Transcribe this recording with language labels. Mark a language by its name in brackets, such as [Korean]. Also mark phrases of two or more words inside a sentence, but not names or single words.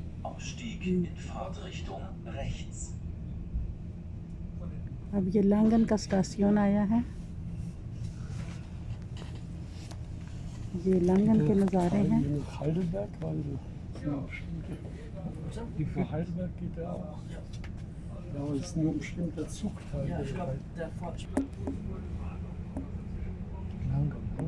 [German] Ausstieg in Fahrtrichtung rechts. [Hindi] अब ये लांगन का स्टेशन आया है। ये लांगन के नज़ारे हैं। [German] Heidelberg, weil die vor Heidelberg geht ja auch. Ja, aber es ist nur ein bestimmter Zugteil. Ja, ich glaube, der Fortschritt. Lange.